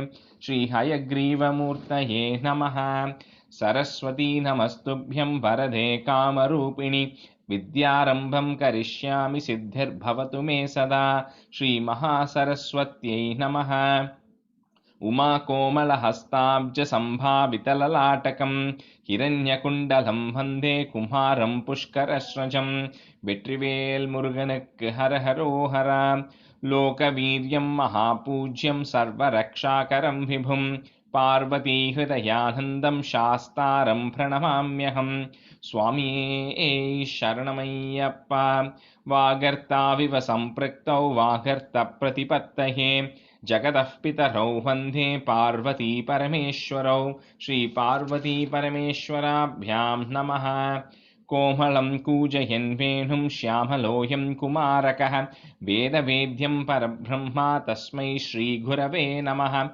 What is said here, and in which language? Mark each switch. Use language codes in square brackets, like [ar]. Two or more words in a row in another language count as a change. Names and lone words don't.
[sa] श्रीहयग्रीवमूर्तये नमः। सरस्वती नमस्तुभ्यं वरदे कामरूपिणि विद्यारम्भं करिष्यामि सिद्धिर्भवतु मे सदा। श्रीमहासरस्वत्यै नमः। उमाकोमलहस्ताब्जसम्भावितललाटकं हिरण्यकुण्डलं वन्दे कुमारं पुष्करस्रजं। [ta] வெற்றிவேல் முருகனுக்கு ஹரஹரோஹர. [sa] लोकवीर्यं महापूज्यं सर्वरक्षाकरं विभुं पार्वतीहृदयानन्दं शास्तारं प्रणमाम्यहम्. [ta] சுவாமியே சரணமய்யப்பா. [sa] वागर्थाविव सम्पृक्तौ वागर्थ प्रतिपत्तये जगतः पितरौ वन्दे पार्वती परमेश्वरौ। श्रीपार्वतीपरमेश्वराभ्यां नमः। कोमलं कूजयन् वेणुं श्यामलोऽयं कुमारकः वेदवेद्यं परब्रह्म तस्मै श्रीगुरवे नमः।